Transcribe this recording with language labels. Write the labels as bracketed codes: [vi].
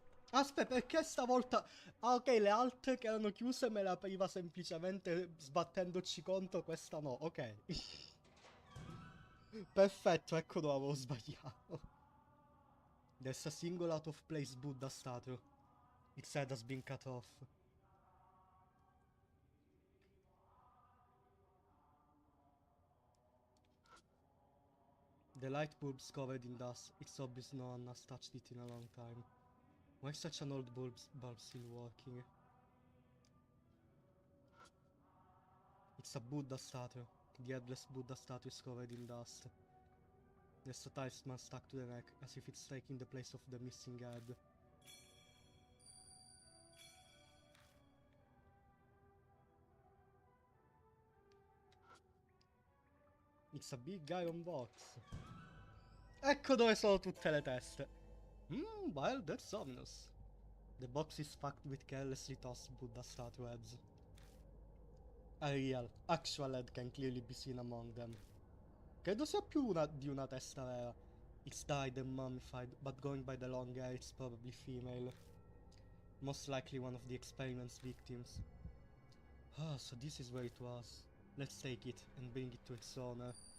[it] Aspetta, perché stavolta... Ah, ok, le altre che erano chiuse me le apriva semplicemente sbattendoci contro, questa no, ok. Perfetto, ecco dove avevo sbagliato. [en] There's a single out of place Buddha statue. Its head has been cut off. The light bulb's covered in dust. It's obvious no one has touched it in a long time. Why is such an old bulb still working? It's a Buddha statue. The headless Buddha statue is covered in dust. There's a talisman stuck to the neck, as if it's taking the place of the missing head. It's a big iron box. [it] Ecco dove sono tutte le teste. [en] Well, that's ominous. The box is packed with carelessly tossed Buddha statue heads. A real, actual head can clearly be seen among them. [it] Credo sia più di una testa vera. [en] It's died and mummified, but going by the long hair, it's probably female. Most likely one of the experiment's victims. Ah, so this is where it was. Let's take it and bring it to its owner.